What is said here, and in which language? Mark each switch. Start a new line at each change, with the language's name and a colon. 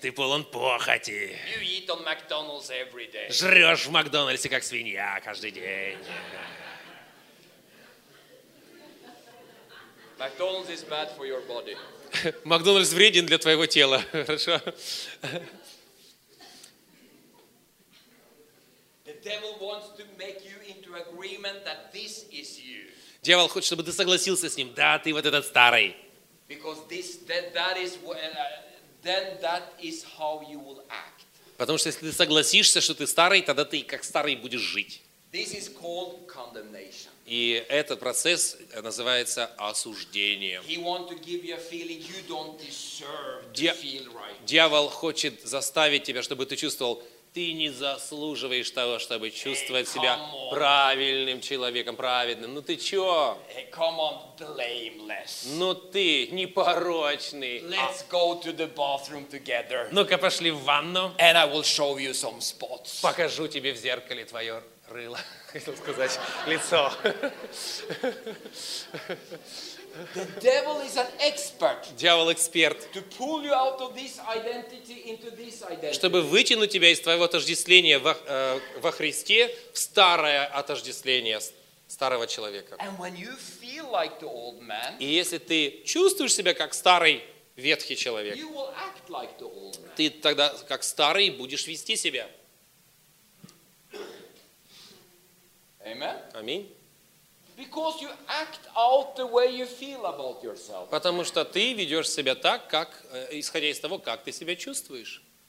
Russian: Ты полон похоти.
English: You eat on McDonald's every day.
Russian: Жрешь в Макдональдсе, как свинья, каждый день.
English: McDonald's is bad for your body.
Russian: Макдональдс вреден для твоего тела. Хорошо.
English: The devil wants to make you into agreement that this is you.
Russian: Дьявол хочет, чтобы ты согласился с ним. Да, ты вот этот старый.
English: Because this that is then that is how you will act.
Russian: Потому что если ты согласишься, что ты старый, тогда ты как старый будешь жить.
English: This is called condemnation.
Russian: И этот процесс называется осуждением.
English: He want to give you a feeling you don't deserve to feel right.
Russian: Дьявол хочет заставить тебя, чтобы ты чувствовал, ты не заслуживаешь того, чтобы чувствовать hey, себя правильным человеком, праведным. Ну ты чё?
English: Hey, come on, blameless.
Russian: Ну ты непорочный.
English: Let's go to the bathroom together.
Russian: Ну-ка пошли в ванну.
English: And I will show you some spots.
Russian: Покажу тебе в зеркале твое рыло. Хотел сказать лицо.
English: The devil is an expert.
Russian: Дьявол эксперт.
English: To pull you out of this identity into this identity.
Russian: Чтобы вытянуть тебя из твоего отождествления во Христе в старое отождествление старого человека.
English: And when you feel like the old man,
Russian: и если ты чувствуешь себя как старый ветхий человек,
English: you will act like the old man.
Russian: Ты тогда как старый будешь вести себя. Аминь. Потому что ты ведешь себя так, как, исходя из того, как ты себя чувствуешь.